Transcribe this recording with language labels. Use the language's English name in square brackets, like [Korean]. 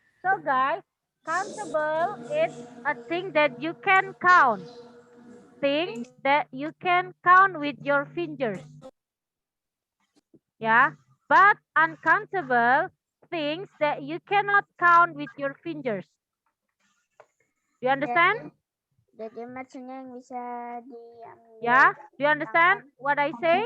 [English] So guys, countable is a thing that you can count. Things that you can count with your fingers. Yeah, but uncountable things that you cannot count with your fingers. Do you understand? [Indonesian] Jadi maksudnya yang bisa diambil. [English] Yeah, do you understand what I say?